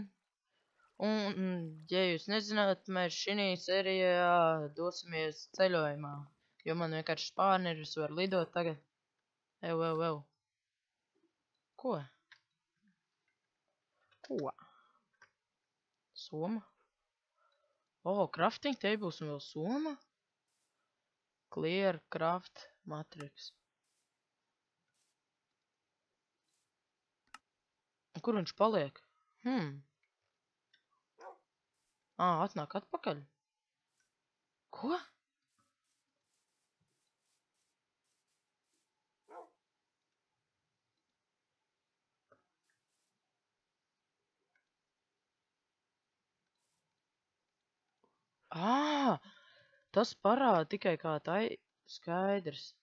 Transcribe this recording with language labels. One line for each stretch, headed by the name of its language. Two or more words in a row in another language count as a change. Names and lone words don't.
Latvian: Un, ja jūs nezināt, mēs šī sērijā dosimies ceļojumā. Jo man vienkārši spārneris var lidot tagad. Ew. Ko? Soma?
English: Crafting tables
Latvian: un vēl soma?
English: Clear craft matrix.
Latvian: Kur viņš paliek? Atnāk atpakaļ. Ko? Tas parāda tikai kā tai skaidrs.